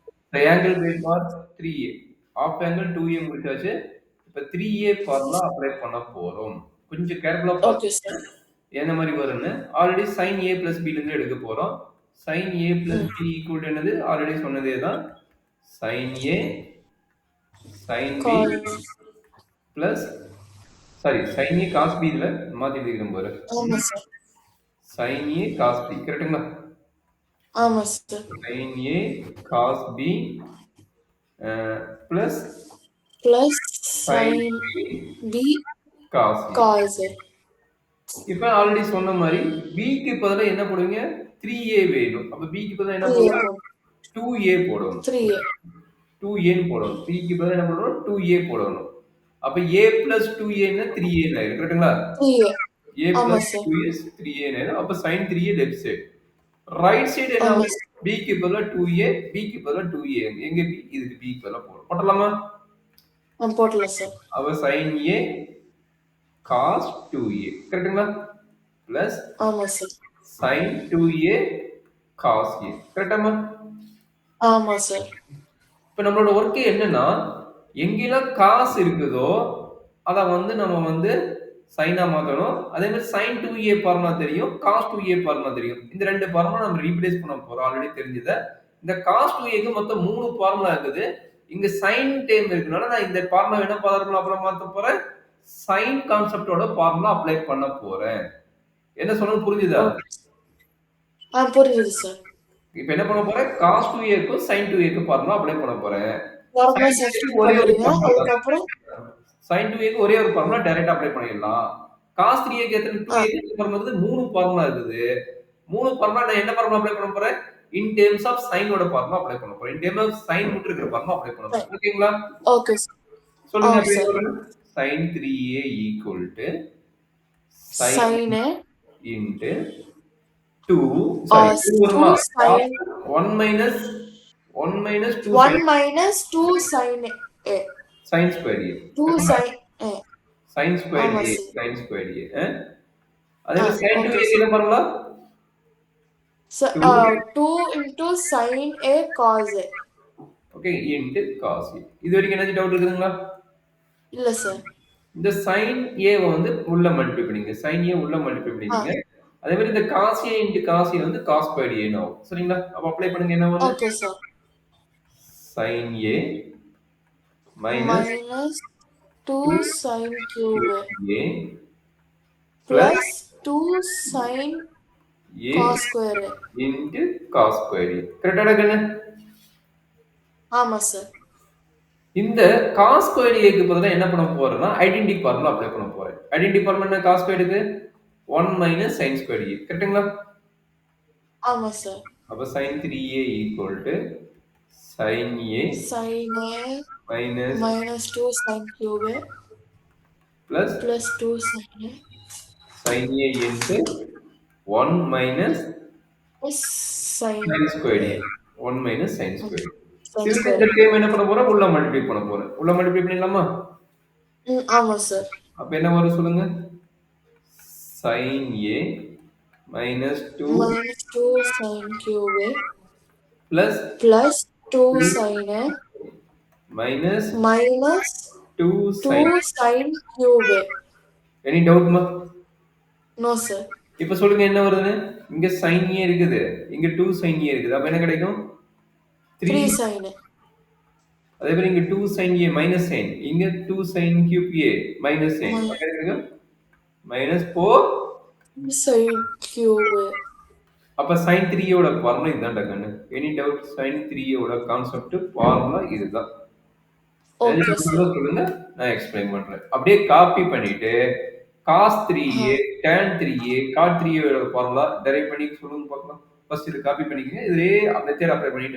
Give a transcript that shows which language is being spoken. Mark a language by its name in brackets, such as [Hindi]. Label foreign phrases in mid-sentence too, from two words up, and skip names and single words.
[English] triangle by part 3a. of angle 2a முடிச்சாச்சு. [Tamil] இப்ப 3a [English] formula apply [Tamil] பண்ண போறோம். கொஞ்சம் கேர்ஃபுல்லா [English] ஓகே [Tamil] பாத்துக்கங்க. [English] சார். [Tamil] என்ன மாரி வரும்னு. [English] already sin a plus b [Tamil] ல இருந்து எடுக்க போறோம். [English] sin a plus ம். b equal to [Tamil] என்னது? ஆல்ரெடி சொன்னதே தான். [English] sin a sin b காஸ் plus sin a cos b இதுல மாத்தி எழுதிக்கிறேன் பாரு. [Tamil] ஆமா சார். [English] sin a cos b [Tamil] கரெக்ட்டுங்களா? ஆமா சார். [English] sin a cos b plus பிளஸ் sin sin b b cos a. cos a. [Tamil] இப்ப ஆல்ரெடி சொன்ன மாரி bக்கு பதிலா என்ன போடுவீங்க? 3a வேணும். அப்ப bக்கு பதிலா என்ன [English] 3a [Tamil] போடணும்? போடும். 2a போடணும். [English] 3a [Tamil] 2a ன்னு போடணும். bக்கு பதிலா என்ன போடணும்? 2a போடணும். அப்ப [English] a plus 2a [Tamil] ன்னா 3a ன்னு ஆயிரும். கரெக்ட்டுங்களா? [English] 3a a [Tamil] ஆமா [English] plus சார். 2 [Tamil] is 3a ன்னு ஆயிரும். அப்ப [English] sin 3a left side. right side [Tamil] என்ன ஆமா ஆகும்? [English] சார். [Tamil] bக்கு பதிலா 2a, bக்கு பதிலா 2a. எங்க b? இதுக்கு b க்கு பதிலா போடணும். போட்டுடலாமா? போடலாம் சார். அப்ப [English] sin a cos 2a. [Tamil] கரெக்ட்டுங்களா? [English] பிளஸ் [Tamil] ஆமா சார். [English] sin 2a cos a. [Tamil] கரெக்டாமா? ஆமா சார். இப்ப நம்மளோட ஒர்க் என்னன்னா, எங்கெல்லாம் காசு இருக்குதோ, அத வந்து நம்ம வந்து சைனா மாத்தணும். அதே மாதிரி [English] sin 2a formula [Tamil] தெரியும். [English] cos 2a formula [Tamil] தெரியும். இந்த 2 ஃபார்முலா நம்ம ரீப்ளேஸ் பண்ண போறோம். ஆல்ரெடி தெரிஞ்சத. இந்த cos 2aக்கு மொத்தம் 3 ஃபார்முலா இருக்குது. இங்க [English] sin term [Tamil] இருக்கனால நான் இந்த ஃபார்முலா என்ன ஃபார்முலா அப்புறம் மாத்த போறேன்? [English] sin concept formula apply [Tamil] பண்ண போறேன். என்ன சொன்னது புரிஞ்சுதா? ஓகே. புரியுது சார். இப்ப என்ன பண்ண போறேன்? [English] cos 2aக்கும் sin 2aக்கும் formula apply [Tamil] பண்ண போறேன். [English] ஃபார்முலா sin 2a சப்ஸ்டிட்யூட் [Tamil] க்கு ஒரே ஒரு பண்றீங்க. ஃபார்முலா தான். அதுக்கப்புறம் sin 2aக்கு ஒரே ஒரு [English] formula directly apply [Tamil] பண்ணிடலாம். cos 3aக்கு எத்தனை 2aக்கு எத்தனை ஃபார்முலா இருக்குது? 3 ஃபார்முலா இருக்குது. 3 ஃபார்முலா நான் என்ன [English] formula apply [Tamil] பண்ண போறேன்? [English] in terms of sin [Tamil] ஓட [English] formula apply [Tamil] பண்ண போறேன். [English] in terms of sin [Tamil] மட்டும் இருக்கிற [English] formula apply [Tamil] பண்ண போறேன். ஓகேங்களா? [English] okay sir. [Tamil] சொல்லுங்க ஆ அப்படியே [English] சார். [Tamil] சொல்லுங்க. [English] sin 3a equal to sin a into 2 sorry 2 2 [Tamil] வருமா? [English] sin 1 minus 2 1 sin minus 2 sin a. sin square a. 2 sin a. sin square [Tamil] ஆமா [English] a. சார். sin square a. [Tamil] அதே மாதிரி [English] sin ஓகே 2a க்கு சார். [Tamil] என்ன ஃபார்முலா? [English] 2 into sin a cos a. okay into cos a. [Tamil] இது வரைக்கும் ஏதாச்சும் டவுட் இருக்குதுங்களா? இல்ல சார். இந்த sin a வந்து உள்ள மல்டிப்ளை பண்ணீங்க. sin a உள்ள மல்டிப்ளை பண்ணிட்டீங்க. அதே மாதிரி இந்த [English] cos a into cos a [Tamil] வந்து [English] cos squared a [Tamil] ன்னு ஆகும். சரிங்களா? அப்ப அப்ளை பண்ணுங்க என்ன வருது? [English] okay sir. sin a minus minus 2 sin cube a a plus plus 2 sin a cos square a. into cos squared a. [Tamil] கரெக்டாடா கண்ணு? ஆமா சார். இந்த [English] cos squared a [Tamil] க்கு பதிலா என்ன பண்ண போறேன்னா [English] identity formula apply [Tamil] பண்ண போறேன். [English] identity formula [Tamil] என்ன [English] cos squared [Tamil] க்கு? [English] 1 minus sin squared a. [Tamil] கரெக்ட்டுங்களா? ஆமா சார். [English] அப்ப sin 3a equal to sin a sin a minus minus 2 sin cube a plus plus 2 sin a sin a into 1 minus plus sin sin squared a. a. 1 minus sin squared a. sin [Tamil] திரும்ப [English] square [Tamil] இந்த [English] a. [Tamil] டேர்ம் என்ன பண்ண போறேன்? உள்ள மல்டிப்ளை பண்ண போறேன். உள்ள மல்டிப்ளை பண்ணிடலாமா? ஆமா சார். அப்ப என்ன வரும் சொல்லுங்க? [English] sin a minus 2 minus 2 sin cube a plus plus 2 sin a minus minus 2 sin. 2 sin cube a. any doubt ma? No sir. [Tamil] இப்ப சொல்லுங்க என்ன வருதுன்னு? இங்க [English] sin a [Tamil] இருக்குது. இங்க [English] 2 sin a [Tamil] இருக்குது. அப்ப என்ன கிடைக்கும்? [English] 3 sin a. [Tamil] அதே மாதிரி இங்க [English] 2 sin a minus sin. [Tamil] இங்க [English] 2 sin cube a minus sin. [Tamil] அப்ப என்ன கிடைக்கும்? [English] minus 4 sin cube a. [Tamil] அப்ப sin 3 ஓட ஃபார்முலா இதுதான் கண்ணு. [English] any doubt? [Tamil] sin 3 ஓட [English] concept formula [Tamil] இதுதான். ஓகே சார். சொல்லுங்க நான் எக்ஸ்பிளைன் பண்றேன். அப்படியே காப்பி பண்ணிட்டு [English] cos 3a tan 3a cot 3a [Tamil] ஓட [English] formula derive [Tamil] பண்ணி சொல்லுங்க பார்க்கலாம். ஃபர்ஸ்ட் இது காப்பி பண்ணிக்கங்க. இதுலயே [English] method apply [Tamil] பண்ணிட்டு